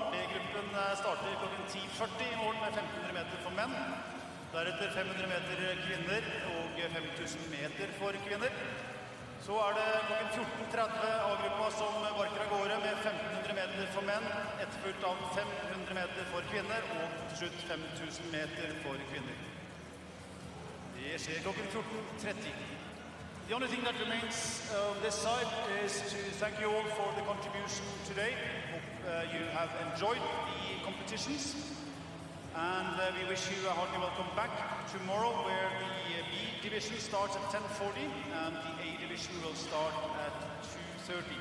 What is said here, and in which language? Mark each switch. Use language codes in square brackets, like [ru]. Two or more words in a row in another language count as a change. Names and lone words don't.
[no] B-gruppen starter klokken 10:40 i morgen med 1500 meter for menn, deretter 500 meter kvinner og 5000 meter for kvinner. Så det klokken 14:30 A-gruppa som barker av gårde med 1500 meter for menn, etterfulgt av 500 meter for kvinner og til slutt 5000 meter for kvinner. Det skjer klokken 14:30. [en] The only thing that remains on this side is to thank you all for the contribution today. Hope you have enjoyed the competitions. And we wish you a hearty welcome back tomorrow, where the B division starts at 10:40 and the A division will start at 2:30.